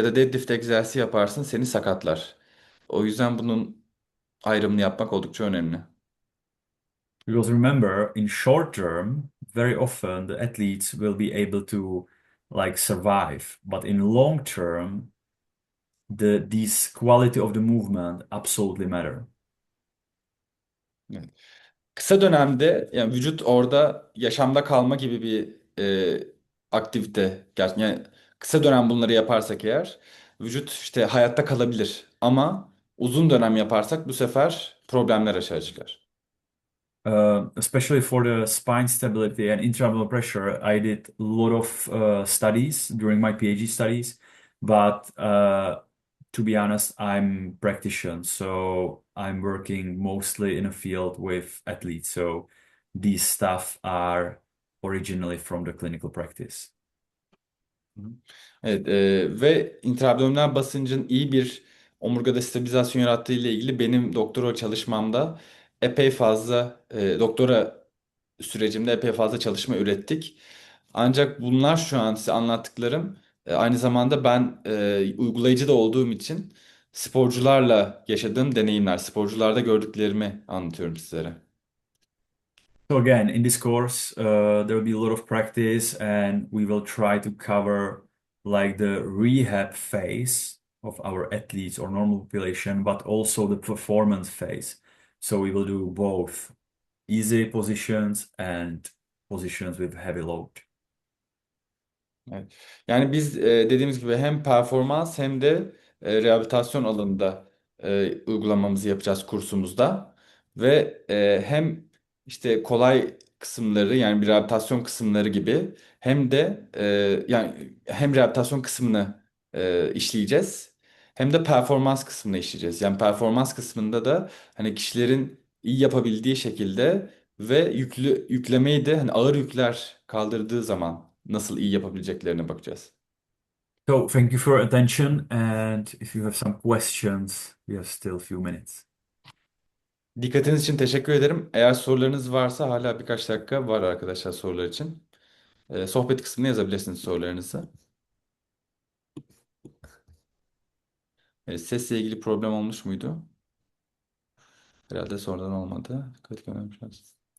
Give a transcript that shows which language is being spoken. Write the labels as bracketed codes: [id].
[tr] Ya da deadlift egzersizi yaparsın, seni sakatlar. O yüzden bunun ayrımını yapmak oldukça önemli. [en] Because remember, in short term, very often the athletes will be able to like survive. But in long term, this quality of the movement absolutely matter. [tr] Evet. Kısa dönemde yani vücut orada yaşamda kalma gibi bir aktivite. Yani kısa dönem bunları yaparsak eğer vücut işte hayatta kalabilir. Ama uzun dönem yaparsak bu sefer problemler aşağı çıkar. [en] Especially for the spine stability and intraabdominal pressure, I did a lot of studies during my PhD studies, but to be honest, I'm practitioner, so I'm working mostly in a field with athletes. So these stuff are originally from the clinical practice. Hı. [tr] Evet, ve intraabdominal basıncın iyi bir omurgada stabilizasyon yarattığı ile ilgili benim doktora çalışmamda epey fazla doktora sürecimde epey fazla çalışma ürettik. Ancak bunlar şu an size anlattıklarım aynı zamanda ben uygulayıcı da olduğum için sporcularla yaşadığım deneyimler, sporcularda gördüklerimi anlatıyorum sizlere. [en] So again, in this course, there will be a lot of practice, and we will try to cover like the rehab phase of our athletes or normal population, but also the performance phase. So we will do both easy positions and positions with heavy load. [tr] Evet. Yani biz dediğimiz gibi hem performans hem de rehabilitasyon alanında uygulamamızı yapacağız kursumuzda ve hem işte kolay kısımları yani bir rehabilitasyon kısımları gibi hem de yani hem rehabilitasyon kısmını işleyeceğiz hem de performans kısmını işleyeceğiz. Yani performans kısmında da hani kişilerin iyi yapabildiği şekilde ve yüklemeyi de hani ağır yükler kaldırdığı zaman nasıl iyi yapabileceklerine bakacağız. [en] So thank you for your attention, and if you have some questions, we have still a few minutes. [tr] Dikkatiniz için teşekkür ederim. Eğer sorularınız varsa hala birkaç dakika var arkadaşlar sorular için. Sohbet kısmına yazabilirsiniz sorularınızı. Sesle ilgili problem olmuş muydu? Herhalde sonradan olmadı. Dikkat görmemişsiniz.